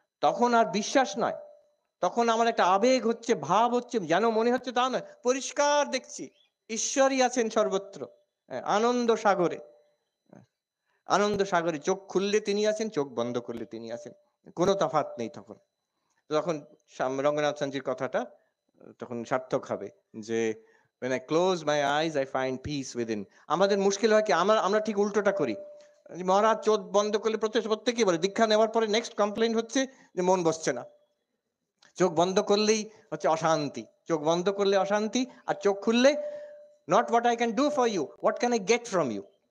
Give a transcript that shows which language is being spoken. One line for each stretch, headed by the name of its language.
Bangla: তখন আর বিশ্বাস নয়, তখন আমার একটা আবেগ হচ্ছে, ভাব হচ্ছে, যেন মনে হচ্ছে তা নয়, পরিষ্কার দেখছি ঈশ্বরই আছেন সর্বত্র। আনন্দ সাগরে, আনন্দ সাগরে চোখ খুললে তিনি আছেন, চোখ বন্ধ করলে তিনি আছেন, কোনো তফাৎ নেই তখন। তখন রঙ্গনাথ সানজির কথাটা তখন সার্থক হবে যে
English: when I close my eyes I find peace within।
Bangla: আমাদের মুশকিল হয় কি, আমরা ঠিক উল্টোটা করি। মহারাজ চোখ বন্ধ করলে প্রত্যেকেই বলে, দীক্ষা নেওয়ার পরে নেক্সট কমপ্লেইন হচ্ছে যে মন বসছে না, চোখ বন্ধ করলেই হচ্ছে অশান্তি, চোখ বন্ধ করলে অশান্তি, আর চোখ খুললে
English: Not what I can do for you, what can I get from you.